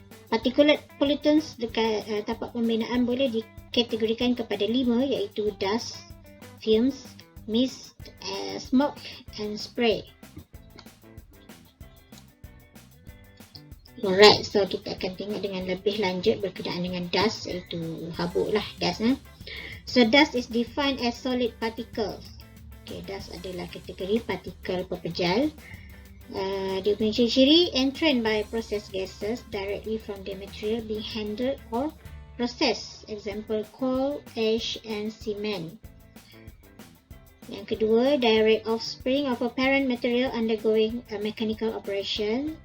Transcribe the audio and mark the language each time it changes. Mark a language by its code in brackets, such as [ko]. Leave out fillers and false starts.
[en] Particulate pollutants [ms] dekat tapak pembinaan boleh dikategorikan kepada 5 iaitu [en] dust, fumes, mist, smoke and spray. Alright, so [ms] kita akan tengok dengan lebih lanjut berkenaan dengan dust, iaitu habuk lah dust. [en] So dust is defined as solid particles. [ms] Okay, dust adalah kategori partikel pepejal. Dia punya ciri-ciri [en] entrained by processed gases directly from the material being handled or processed. Example, coal, ash and cement. [ms] Yang kedua, [en] direct offspring of a parent material undergoing a mechanical operation.